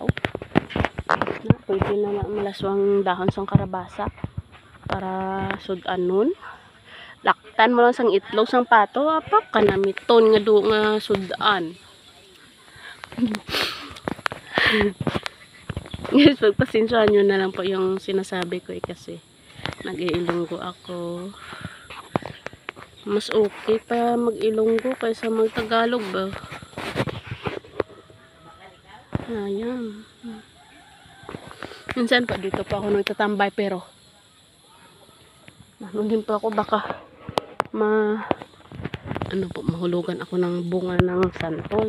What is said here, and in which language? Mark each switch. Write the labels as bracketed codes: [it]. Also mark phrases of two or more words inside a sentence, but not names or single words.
[hil] Pwede na malaswang dahon sang karabasa para sudan nun. Laktan mo lang sang itlog sang pato apak kanamiton nga do nga sudan. [tl] Guys, pagpasensyahan nyo na lang po yung sinasabi ko kasi nag-iilonggo ako. Mas okay pa mag-ilonggo kaysa mag-Tagalog ba? Ayan. Minsan pa dito pa ako nagtatambay pero ano din pa ako baka mahulugan ako ng bunga ng santol.